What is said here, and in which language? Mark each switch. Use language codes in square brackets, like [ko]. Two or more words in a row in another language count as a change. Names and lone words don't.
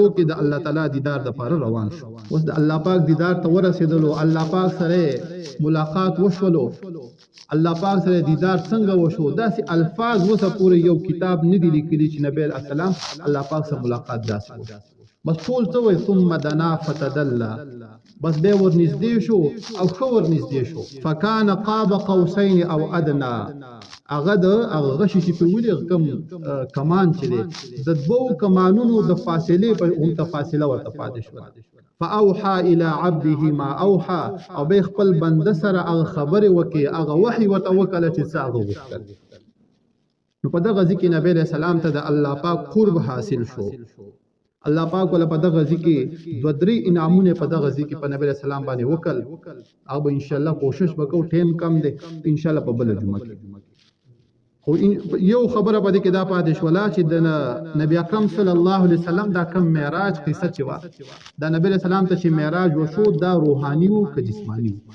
[ps] کې د الله تعالی دیدار د پاره روان شو اوس د الله پاک دیدار ته ورسېدلو الله پاک سره ملاقات وشولو الله پاک سره دیدار څنګه وشو داسې الفاظ وسه پورې یو کتاب نه دی لیکلی چې نبی علیہ السلام الله پاک سره ملاقات داسې وشو بس ټول څه وایي [ar] ثم دنا فتدلى [ps] بس به ورنږدې شو او خو ورنږدې شو [ar] فکان قاب قوسین او ادنا [ps] هغه د هغه غشي چې په ویلې کمان چې دی د دوو کمانونو د فاصلې په هم تفاصله ورته پاتې شو [ar] فاوحى الى عبده ما اوحى [ps] او به خپل بنده سره هغه خبره وکي هغه وحي ورته وکړه چې څه هغه وکړ نو په دغه ځکه نبی له سلام ته د الله پاک قرب حاصل شو الله پاک ولا په دغه ځکه دو درې انعامونه په دغه ځکه په نبی له سلام باندې وکړ او [ar] ان شاء الله [ps] کوشش وکړو ټیم کم دی [ar] ان شاء الله [ps] په بل جمعه کې خو یو خبره پدې کې دا پاتې شولا چې د نبی اکرم صلی الله علیه وسلم دا کم معراج قصه چې وا دا نبی رسول الله ته چې معراج وشو دا روحاني او جسمانی